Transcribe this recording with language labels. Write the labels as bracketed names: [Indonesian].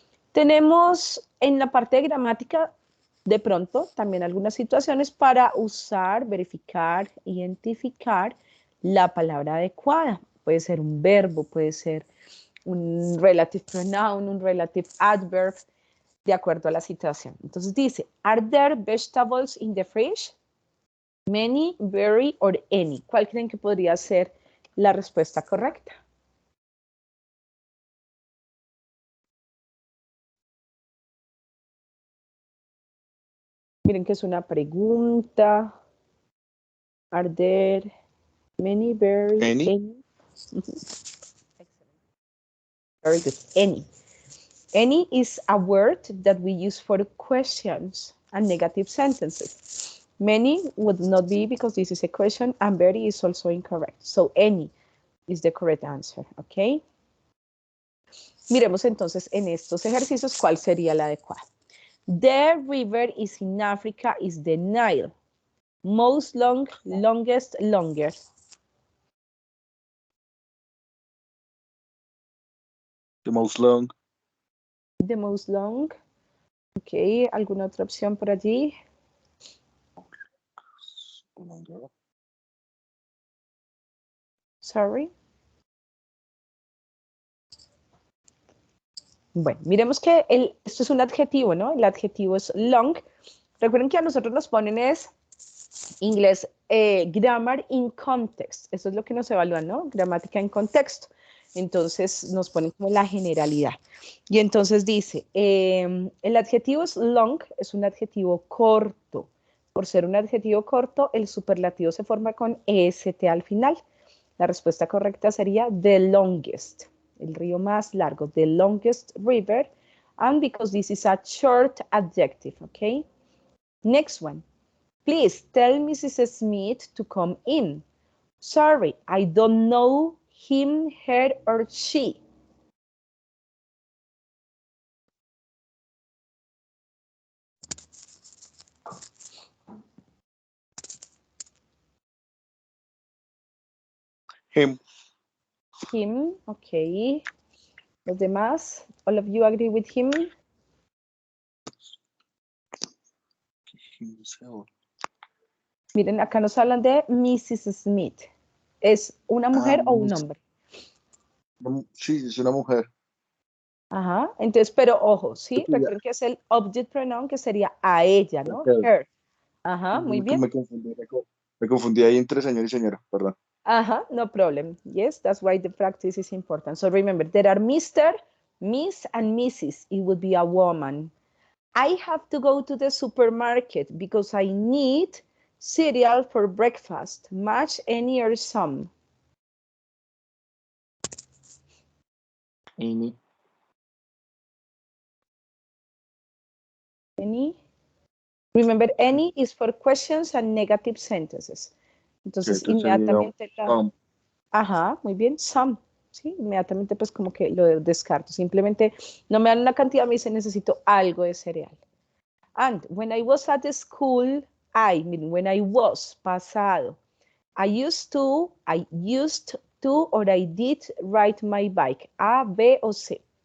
[Spanish] Tenemos en la parte de gramática, de pronto, también algunas situaciones para usar, verificar, identificar la palabra adecuada. Puede ser un verbo, puede ser un relative pronoun, un relative adverb, de acuerdo a la situación. Entonces dice, [English] are there vegetables in the fridge? Many, very, or any. [Spanish] ¿Cuál creen que podría ser la respuesta correcta? Miren que es una pregunta. [English] Are there many, very, any? Excellent. Very good. Any. Any is a word that we use for questions and negative sentences. Many would not be because this is a question, and very is also incorrect. So any is the correct answer, okay? [Spanish] Miremos entonces en estos ejercicios cuál sería la adecuada. [English] The river is in Africa is the Nile. Most long, longest, longer. The most long. The most long. [Spanish] Ok, ¿alguna otra opción por allí? [English] Sorry. [Spanish] Bueno, miremos que esto es un adjetivo, ¿no? El adjetivo es long. Recuerden que a nosotros nos ponen es inglés [English] grammar in context. [Spanish] Eso es lo que nos evalúan, ¿no? Gramática en contexto. Entonces nos ponen como la generalidad. Y entonces dice, el adjetivo es long, es un adjetivo corto. Por ser un adjetivo corto, el superlativo se forma con EST al final. La respuesta correcta sería [English] the longest, [Spanish] el río más largo, [English] the longest river. And because this is a short adjective, okay? Next one. Please tell Mrs. Smith to come in. Sorry, I don't know him, her, or she. Him. Him, okay. [Spanish] Los demás, [English] all of you agree with him? [Spanish] Miren, acá nos hablan de Mrs. Smith. ¿Es una mujer o un hombre? Sí, es una mujer. Ajá, entonces, pero ojo, ¿sí? Recuerden que es el object pronoun que sería a ella, ¿no? Her. Ajá, muy bien. Me confundí ahí entre señor y señora, perdón. Ajá, [English] no problem. Yes, that's why the practice is important. So remember, there are Mr., Miss, and Mrs. It would be a woman. I have to go to the supermarket because I need cereal for breakfast. Match any or some. Any. Any. Remember, any is for questions and negative sentences. [Spanish] Entonces, inmediatamente ajá, muy bien, some. Sí, inmediatamente pues como que lo descarto. Simplemente no me dan una cantidad, me dicen necesito algo de cereal. [English] And when I was at the school, when I was, [Spanish] pasado. [English] I used to, or I did ride my bike. [Spanish] A, B o C.